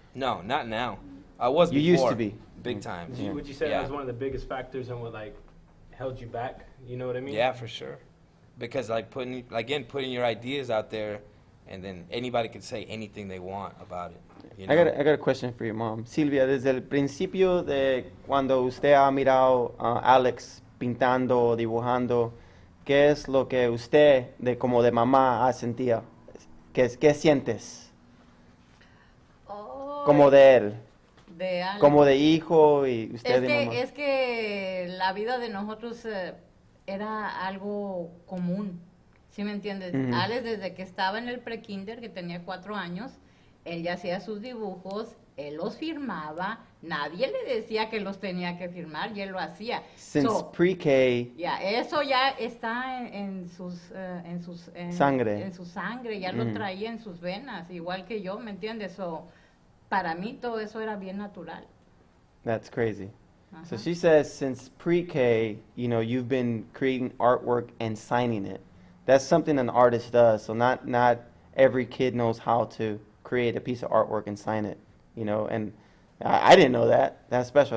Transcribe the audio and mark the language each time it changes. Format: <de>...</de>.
<en>No, not now. I was before. You used to be. Big time. Would you say that was one of the biggest factors in what, like, held you back? You know what I mean? Yeah, for sure. Because, like, putting your ideas out there, and then anybody can say anything they want about it. I got a question for your mom.</en> <es>Silvia, desde el principio de cuando usted ha mirado a Alex pintando, dibujando, ¿qué es lo que usted, como de mamá, ha sentido? ¿Qué sientes? Oh, Como de él. de Alex. Como de hijo y usted de mamá. Es que la vida de nosotros era algo común, ¿sí me entiendes? Alex, desde que estaba en el pre-kinder, que tenía 4 años, él ya hacía sus dibujos, él los firmaba, nadie le decía que los tenía que firmar y él lo hacía.</es> <en>Since pre-K.</en> <es>Eso ya está en su Sangre. En su sangre, ya lo traía en sus venas, igual que yo, ¿me entiendes? Para mí todo eso era bien natural.</es> <en>That's crazy. So she says since pre-K, you've been creating artwork and signing it. That's something an artist does. So not every kid knows how to create a piece of artwork and sign it, and I didn't know that. That's special.</en>